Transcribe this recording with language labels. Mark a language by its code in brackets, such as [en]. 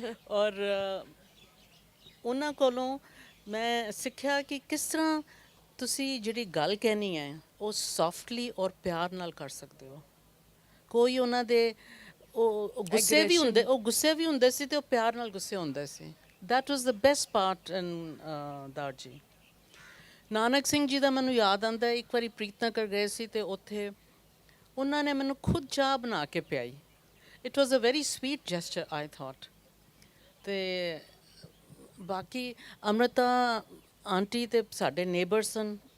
[pa] ਔਰ ਉਹਨਾਂ ਕੋਲੋਂ ਮੈਂ ਸਿੱਖਿਆ ਕਿ ਕਿਸ ਤਰ੍ਹਾਂ ਤੁਸੀਂ ਜਿਹੜੀ ਗੱਲ ਕਹਿਣੀ ਹੈ ਉਹ ਸੌਫਟਲੀ ਔਰ ਪਿਆਰ ਨਾਲ ਕਰ ਸਕਦੇ ਹੋ। ਕੋਈ ਉਹਨਾਂ ਦੇ ਉਹ ਗੁੱਸੇ ਵੀ ਹੁੰਦੇ, ਉਹ ਗੁੱਸੇ ਵੀ ਹੁੰਦੇ ਸੀ ਤੇ ਉਹ ਪਿਆਰ ਨਾਲ ਗੁੱਸੇ ਹੁੰਦੇ ਸੀ। [en] that was the best part in ਦਾਰ ਜੀ। [pa] ਨਾਨਕ ਸਿੰਘ ਜੀ ਦਾ ਮੈਨੂੰ ਯਾਦ ਆਉਂਦਾ ਇੱਕ ਵਾਰੀ ਪ੍ਰੀਤਨਗਰ ਗਏ ਸੀ ਤੇ ਉੱਥੇ ਉਹਨਾਂ ਨੇ ਮੈਨੂੰ ਖੁਦ ਚਾਹ ਬਣਾ ਕੇ ਪਿਆਈ। [en] It was a very sweet gesture I thought. [pa] ਤੇ ਬਾਕੀ ਅੰਮ੍ਰਿਤਾ ਆਂਟੀ ਤੇ ਸਾਡੇ ਨੇਬਰ ਸਨ।